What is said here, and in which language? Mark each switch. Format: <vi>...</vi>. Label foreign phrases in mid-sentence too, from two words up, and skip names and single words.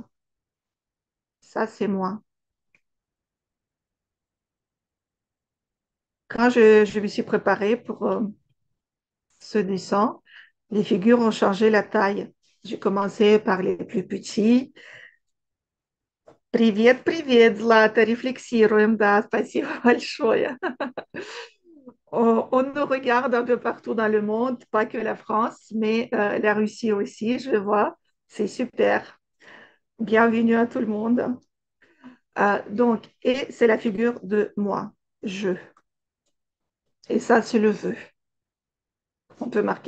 <fr>Ça, c'est moi. Quand je me suis préparée pour ce dessin, les figures ont changé la taille. J'ai commencé par les plus petits,</fr> <ru>Привет, привет, Злата, рефлексируем, да, спасибо большое.</ru> <fr>On nous regarde un peu partout dans le monde, pas que la France, mais la Russie aussi, je vois. C'est super. Bienvenue à tout le monde. Donc, et c'est la figure de moi, je. Et ça, c'est le vœu. On peut marquer.</fr>